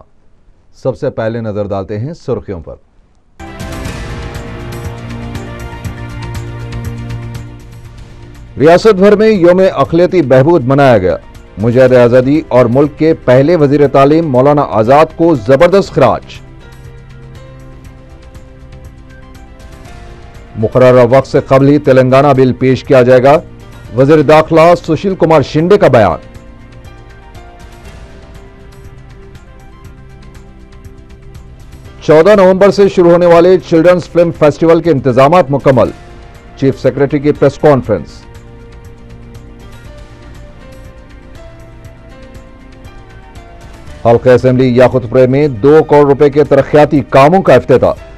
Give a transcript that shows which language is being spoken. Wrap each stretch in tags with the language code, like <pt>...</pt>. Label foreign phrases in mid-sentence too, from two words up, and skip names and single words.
<ur>سب سے پہلے نظر ڈالتے ہیں سرخیوں پر۔ ریاست بھر میں یوم اقلیتی بہبود منایا گیا۔ مجاہد آزادی اور ملک کے پہلے وزیر تعلیم مولانا آزاد کو زبردست خراج۔ مقررہ وقت سے قبل ہی تلنگانہ بل پیش کیا جائے گا، وزیر داخلہ سشیل کمار شنڈے کا بیان۔ 14 نومبر سے شروع ہونے والے چلڈرنز فلم فیسٹیول کے انتظامات مکمل،</ur> <en>chief secretary</en> <ur>کی</ur> <en>press conference.</en> <ur>حلقہ اسمبلی یاقوت پورے میں 2 کروڑ روپے کے ترقیاتی کاموں کا افتتاح۔</ur>